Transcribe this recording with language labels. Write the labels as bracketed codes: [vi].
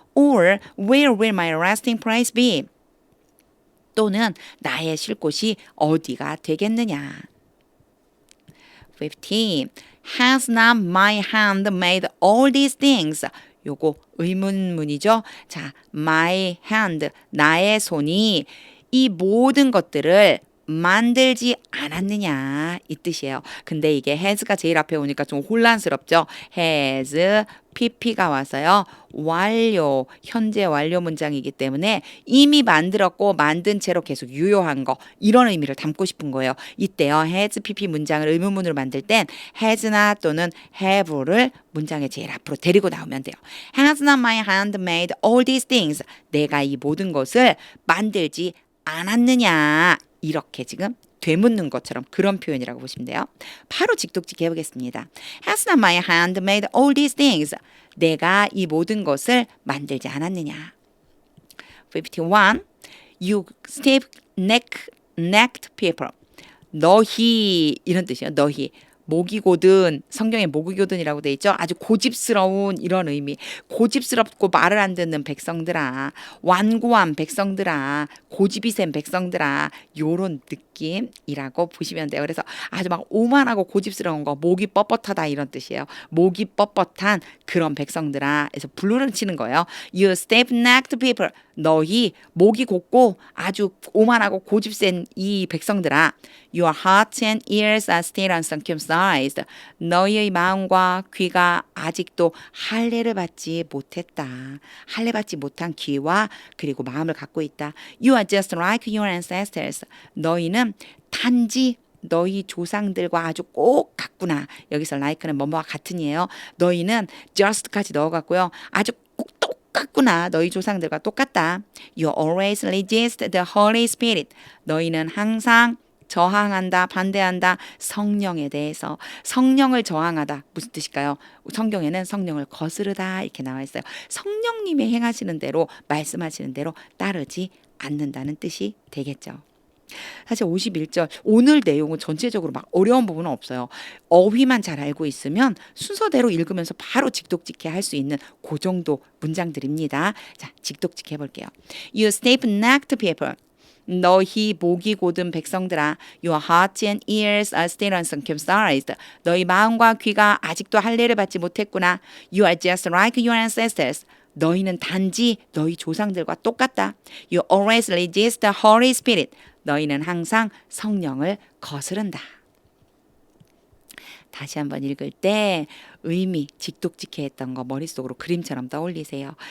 [en] Or where will my resting place be? [ko] 또는 나의 쉴 곳이 어디가 되겠느냐? 15. [en] Has not my hand made all these things? [ko] 요거 의문문이죠. 자, my hand, 나의 손이 이 모든 것들을 만들지 않았느냐 이 뜻이에요. 근데 이게 has가 제일 앞에 오니까 좀 혼란스럽죠. has, pp가 와서요. 완료, 현재 완료 문장이기 때문에 이미 만들었고 만든 채로 계속 유효한 거 이런 의미를 담고 싶은 거예요. 이때요. has, pp 문장을 의문문으로 만들 땐 has나 또는 have를 문장의 제일 앞으로 데리고 나오면 돼요. [en] Has not my hand made all these things? [ko] 내가 이 모든 것을 만들지 않았느냐 이렇게 지금 되묻는 것처럼 그런 표현이라고 보시면 돼요. 바로 직독직 해보겠습니다. [en] Has not my hand made all these things? [ko] 내가 이 모든 것을 만들지 않았느냐. 51. [en] You stiff-necked people. [ko] 너희 이런 뜻이에요. 너희. 목이 고든 성경에 목이 고든이라고 돼 있죠. 아주 고집스러운 이런 의미. 고집스럽고 말을 안 듣는 백성들아. 완고한 백성들아. 고집이 센 백성들아. 요런 느낌이라고 보시면 돼요. 그래서 아주 막 오만하고 고집스러운 거 목이 뻣뻣하다 이런 뜻이에요. 목이 뻣뻣한 그런 백성들아. 그래서 불로를 치는 거예요. [en] You stiff-necked people. [ko] 너희 목이 곧고 아주 오만하고 고집센 이 백성들아. [en] Your hearts and ears are still uncircumcised. [ko] 너희의 마음과 귀가 아직도 할례를 받지 못했다. 할례 받지 못한 귀와 그리고 마음을 갖고 있다. [en] You are just like your ancestors. [ko] 너희는 단지 너희 조상들과 아주 꼭 같구나. 여기서 like는 뭐뭐와 같은이에요. 너희는 just까지 넣어갔고요. 아주 꼭 똑같구나. 너희 조상들과 똑같다. [en] You always resist the Holy Spirit. [ko] 너희는 항상 저항한다, 반대한다. 성령에 대해서. 성령을 저항하다. 무슨 뜻일까요? 성경에는 성령을 거스르다 이렇게 나와 있어요. 성령님이 행하시는 대로, 말씀하시는 대로 따르지 않는다는 뜻이 되겠죠. 사실 51절 오늘 내용은 전체적으로 막 어려운 부분은 없어요. 어휘만 잘 알고 있으면 순서대로 읽으면서 바로 직독직해 할 수 있는 그 정도 문장들입니다. 자, 직독직해 볼게요. [en] You stiff-necked people. [ko] 너희 목이 곧은 백성들아. [en] Your hearts and ears are still uncircumcised. [ko] 너희 마음과 귀가 아직도 할례를 받지 못했구나. [en] You are just like your ancestors. [ko] 너희는 단지 너희 조상들과 똑같다. [en] You always resist the Holy Spirit. [ko] 너희는 항상 성령을 거스른다. 다시 한번 읽을 때 의미, 직독직해 했던 거 머릿속으로 그림처럼 떠올리세요.